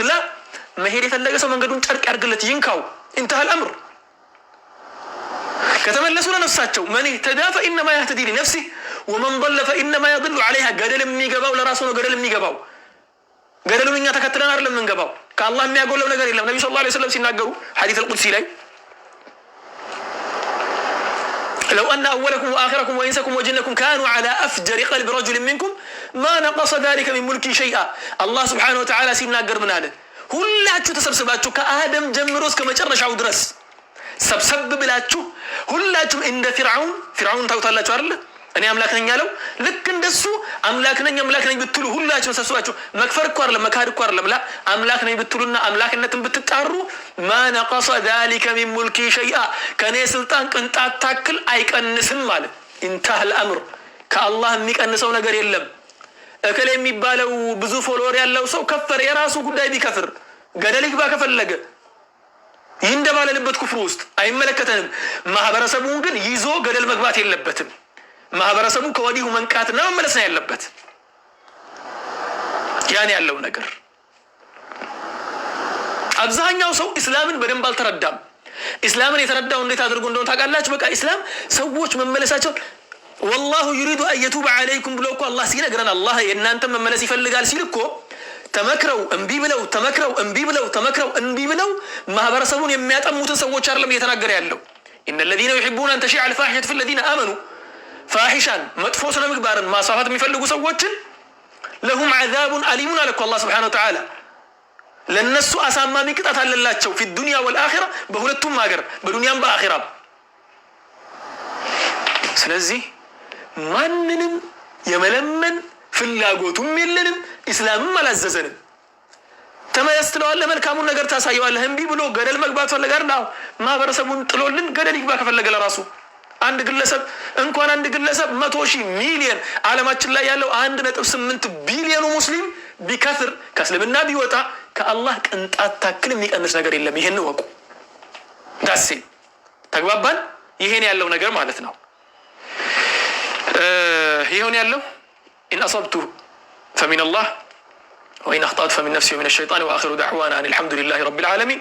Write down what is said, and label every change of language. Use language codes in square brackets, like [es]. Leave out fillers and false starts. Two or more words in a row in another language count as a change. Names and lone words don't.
[am] ላ መሄድ የፈለገ ሰው መንገዱን ጨርቅ ያርግለት ይንካው። [ar] انتهى الأمر [am] ከተመለሱ ለነፍሳቸው [ar] من اهتدى فإنما يهتدي لنفسه ومن ضل فإنما يضل عليها። [am] ገደል የሚገባው ለራሱ ነው። ገደል የሚገባው ገደሉን እኛ ተከትለን አይደለም የምንገባው። ከአላህ የሚያጎለው ነገር የለም። ነብዩ [ar] صلى الله عليه وسلم [am] ሲናገሩ [ar] حديث القدسي [am] ላይ [ar] لو أن أولكم وآخركم وإنسكم وجنكم كانوا على أفجر قلب رجل منكم ما نقص ذلك من ملكي شيئا. الله سبحانه وتعالى [am] ሲናገር ምን አለ? ሁላችሁ ተሰብስባችሁ ከአደም ጀምሮ እስከ መጨረሻው ድረስ ሰብሰብ ብላችሁ ሁላችሁም እንደ ፊርዓውን ታውታላችሁ አይደል? እኔ አምላክ ነኝ ያለው ልክ እንደሱ አምላክ ነኝ ብትሉ ሁላችሁም ሰብስባችሁ መክፈር እኮ አይደለም መካድ እኮ አይደለም። ላ አምላክ ነኝ ብትሉና አምላክነትን ብትጣሩ [ar] ما نقص ذلك من ملكي شيئا [am] ከኔ ስልጣን ቅንጣት ታክል አይቀንስም ማለት انتهى الامر። ከአላህ የሚቀንሰው ነገር የለም። እከሌ የሚባለው ብዙ ፎሎወር ያለው ሰው ከፈረ የራሱ ጉዳይ ቢከፍር ገደል ይግባ ከፈለገ ይንደባለልበት ኩፍር ውስጥ አይመለከተንም። ማህበረሰቡን ግን ይዞ ገደል መግባት የለበትም። ማህበረሰቡ ከወዲሁ መንቃትና መመለስ ነው ያለበት። ያን ያለው ነገር አብዛኛው ሰው እስላምን በደንብ አልተረዳም። እስላምን የተረዳው እንዴት አድርጎ እንደሆነ ታውቃላችሁ? በቃ እስላም ሰዎች መመለሳቸው [ar] والله يريد ان يتوب عليكم [am] ብሎ እኮ አላህ ሲነግረን አላህ የእናንተ መመለስ ይፈልጋል ሲል እኮ ተመክረው እንቢ ብለው ማህበረሰቡን የሚያጠሙትን ሰዎች አይደለም እየተናገረ ያለው። [ar] ان الذين يحبون ان تشيع الفاحشه في الذين امنوا [am] ፋሂሻን መጥፎ ስነ ምግባርን ማሳፋት የሚፈልጉ ሰዎችን [ar] لهم عذاب أليم [am] አለኩ አላህ [ar] سبحانه وتعالى። [am] ለነሱ አሳማሚ ቅጣት አለላቸው [ar] في الدنيا والآخرة [am] በሁለቱም ሀገር በዱንያም በአኺራም። ስለዚህ ማንንም የመለመን ፍላጎቱም የለንም። እስላምም አላዘዘንም። ተመለስ ትለዋለህ፣ መልካሙን ነገር ታሳየዋለህ። እንቢ ብሎ ገደል መግባት ፈለጋር ነው ማህበረሰቡን ጥሎልን ገደል ይግባ ከፈለገ ለራሱ አንድ ግለሰብ እንኳን አንድ ግለሰብ 100,000 ሚሊዮን ዓለማችን ላይ ያለው 1.8 ቢሊዮን ሙስሊም ቢከፍር ከእስልምና ቢወጣ ከአላህ ቅንጣት ታክል የሚቀንስ ነገር የለም። ይሄን ወቁ። ዳሴ ተግባባን። ይሄን ያለው ነገር ማለት ነው። ይሄን ያለው [ar] إن أصبت فمن الله وإن أخطأت فمن نفسي ومن الشيطان وآخر دعوانا أن الحمد لله رب العالمين.